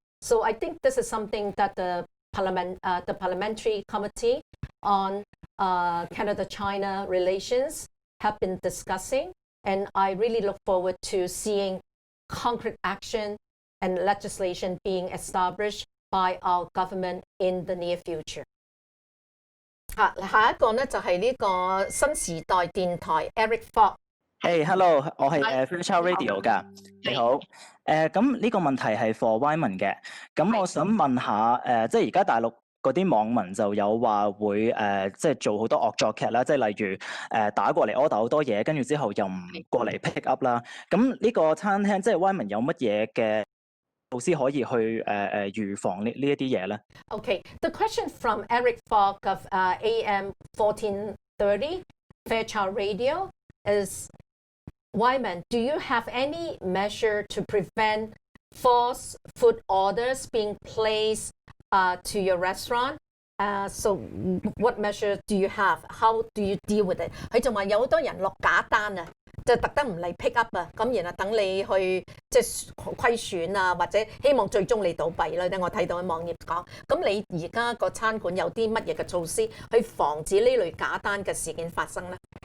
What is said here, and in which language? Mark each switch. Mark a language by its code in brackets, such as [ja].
[en] So I think this is something that the Parliamentary Committee on Canada-China relations have been discussing, and I really look forward to seeing concrete action and legislation being established by our government in the near future. [yue] 下一個呢就係呢個新時代電台 Eric Fok。 Hello， 我係Fairchild Radio 㗎，你好。咁呢個問題係 [en] for Wyman [yue] 嘅，咁我想問下即係而家大陸嗰啲網民就有話會即係做好多惡作劇啦，即係例如打過嚟 order 好多嘢，跟住之後又唔過嚟 pick up 啦。咁呢個餐廳即係 Wyman 有乜嘢嘅措施可以去預防呢一啲嘢咧 [en] Okay, the question from Eric Fok of AM 1430 Fairchild Radio is, Wyman, do you have any measure to prevent false food orders being placed to your restaurant? So what measure do you have? How do you deal with it? [yue] 佢仲話有好多人落假單啊，就特登唔嚟 pick up 啊，咁然後等你去即係虧損啊，或者希望最終你倒閉啦。我睇到喺網頁講，咁你而家個餐館有啲乜嘢嘅措施去防止呢類假單嘅事件發生咧？